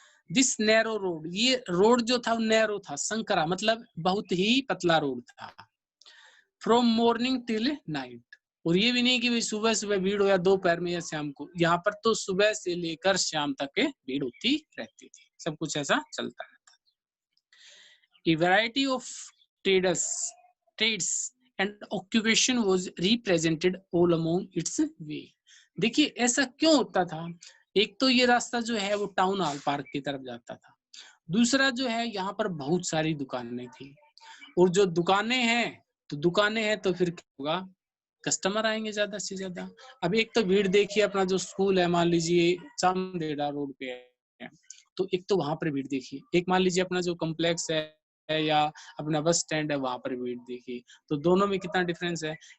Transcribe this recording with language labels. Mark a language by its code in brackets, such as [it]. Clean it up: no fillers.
[en] this narrow road, [hi] ये road जो था नैरो था, संकरा मतलब बहुत ही पतला रोड था। [en] from morning till night, [hi] और ये भी नहीं कि भाई सुबह सुबह भीड़ हो या दोपहर में या शाम को, यहाँ पर तो सुबह से लेकर शाम तक भीड़ होती रहती थी, सब कुछ ऐसा चलता रहता। [en] A variety of trades and occupation was represented all along its way. [hi] देखिए ऐसा क्यों होता था? एक तो ये रास्ता जो है वो टाउन हॉल पार्क की तरफ जाता था, दूसरा जो है यहाँ पर बहुत सारी दुकानें थी, और जो दुकानें हैं तो फिर क्या होगा? कस्टमर आएंगे ज्यादा से ज्यादा। अब एक तो भीड़ देखिए, अपना जो स्कूल है मान लीजिए चामदेड़ा रोड पे है, तो एक तो वहां पर भीड़ देखिए, एक मान लीजिए अपना जो कॉम्प्लेक्स है या अपना बस स्टैंड है, वहां पर भीड़ देखिए, तो दोनों में कितना डिफरेंस है।